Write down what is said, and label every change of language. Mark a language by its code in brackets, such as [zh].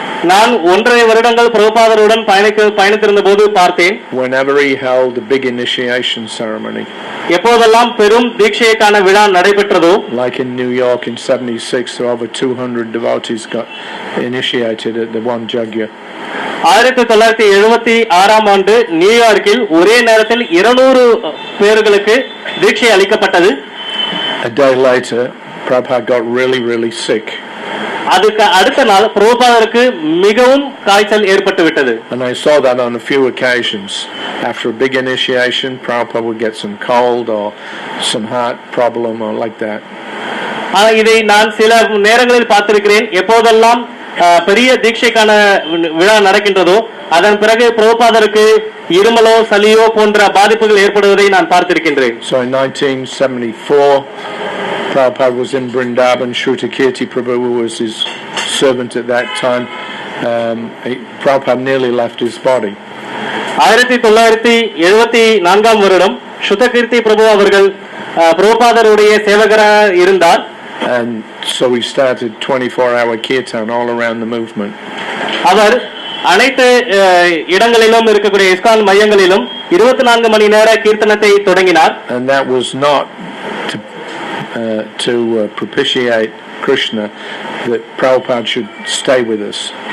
[ta] நான் 1.5 வருடங்கள் பிரபுபாதருடன் பயணித்திருந்த போது பார்த்தேன். [en] whenever he held a big initiation ceremony, [ta] எப்போதெல்லாம் பெரும் தீட்சைக்கான விழா நடைபெற்றதோ, [en] like in New York in 76, over 200 devotees got initiated at the one yajna. [ta] 1976ஆம் ஆண்டு நியூயார்க்கில் ஒரே நேரத்தில் 200 பேர்களுக்கு தீட்சை அளிக்கப்பட்டது. [en] A day later, Prabhupada got really sick. [ta] அதுக்கு அடுத்த நாள் பிரபுபாதருக்கு மிகவும் காய்ச்சல் ஏற்பட்டு விட்டது. [en] And I saw that on a few occasions. After a big initiation, Prabhupada would get some cold or some heart problem or like that. [ta] இதை நான் சில நேரங்களில் பார்த்திருக்கிறேன். எப்போதெல்லாம் பெரிய தீட்சைக்கான விழா நடக்கின்றதோ அதன் பிறகு பிரபுபாதருக்கு இருமலோ சளியோ போன்ற பாதிப்புகள் ஏற்படுவதை நான் பார்த்திருக்கின்றேன். [en] So in 1974, Prabhupada was in Vrindavan. Shrutakirti Prabhu was his servant at that time, Prabhupada nearly left his body. [ta] 1974 வருடம் சுத்தகீர்த்தி பிரபு அவர்கள் பிரபுபாதருடைய சேவகராக இருந்தார். [en] And so we started 24-hour kirtan all around the movement. [ta] அவர் அனைத்து இடங்களிலும் இருக்கக்கூடிய இஸ்கான் மையங்களிலும் 24 மணி நேர கீர்த்தனத்தை தொடங்கினார். [en] And that was not to propitiate Krishna, that Prabhupada should stay with us.